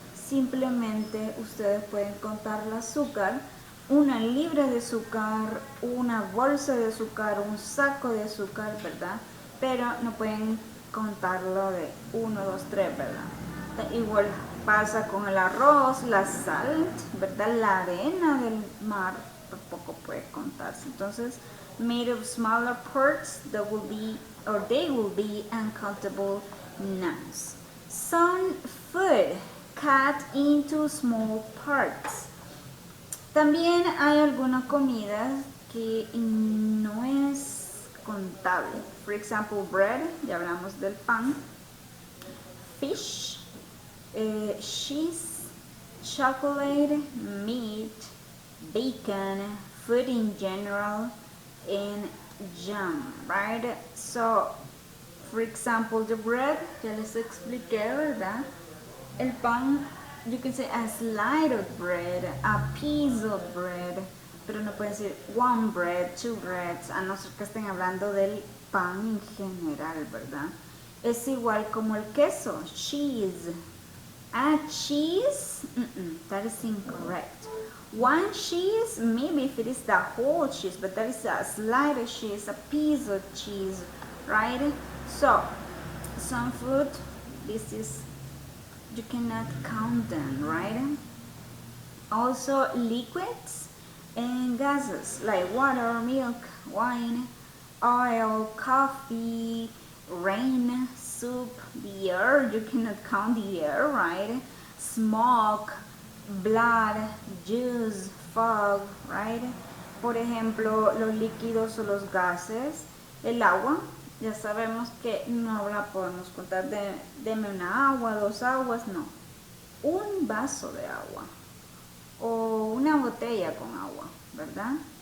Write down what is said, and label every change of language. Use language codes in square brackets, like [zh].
[es] Simplemente ustedes pueden contar el azúcar, 1 libra de azúcar, 1 bolsa de azúcar, 1 saco de azúcar, ¿verdad? Pero no pueden contarlo de 1, 2, 3, ¿verdad? Igual pasa con el arroz, la sal, ¿verdad? La arena del mar tampoco puede contarse. [en] Entonces, made of smaller parts that will be, or they will be uncountable nouns. Some food cut into small parts. [es] También hay alguna comida que no es contable. [en] For example, bread, [es] ya hablamos del pan. [en] Fish, cheese, chocolate, meat, bacon, food in general, and jam, right? So, for example, the bread, [es] ya les expliqué, ¿verdad? El pan, [en] you can say a slice of bread, [es] a piece of bread, pero no pueden decir [en] 1 bread, 2 breads, [es] a no ser que estén hablando del pan en general, ¿verdad? Es igual como el queso, cheese. [en] A cheese, that is incorrect. 1 cheese, maybe if it is the whole cheese, but that is a slice of cheese, a piece of cheese, right? So, some food, this is You cannot count them, right? Also liquids and gases like water, milk, wine, oil, coffee, rain, soup, the air. You cannot count the air, right? Smoke, blood, juice, fog, right? [es] Por ejemplo, los líquidos o los gases, el agua, ya sabemos que no la podemos contar de, deme una agua, dos aguas, no. Un vaso de agua o una botella con agua, ¿verdad?